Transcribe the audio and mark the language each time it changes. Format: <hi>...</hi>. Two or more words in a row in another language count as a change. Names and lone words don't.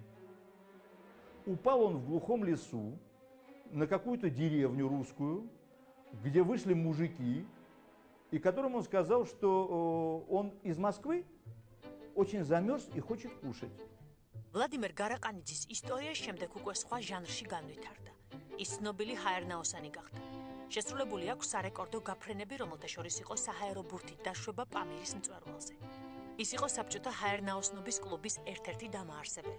<ru>Упал он в глухом лесу на какую-то деревню русскую, где вышли мужики, и которым он сказал, что он из Москвы, очень замерз и хочет кушать.</ru> <ka>ვლადიმერ გარაყანიძის ისტორია შემდეგ უკვე სხვა ჟანრში განვითარდა. ის ცნობილი ჰაერნაოსანი გახდა. შესრულებული აქვს სარეკორდო გაფრენები, რომელთა შორის იყო საჰაერო ბურთით დაშვება პამირის მწვერვალზე. ის იყო საბჭოთა ჰაერნაოსნობის კლუბის ერთ-ერთი დამაარსებელი.</ka>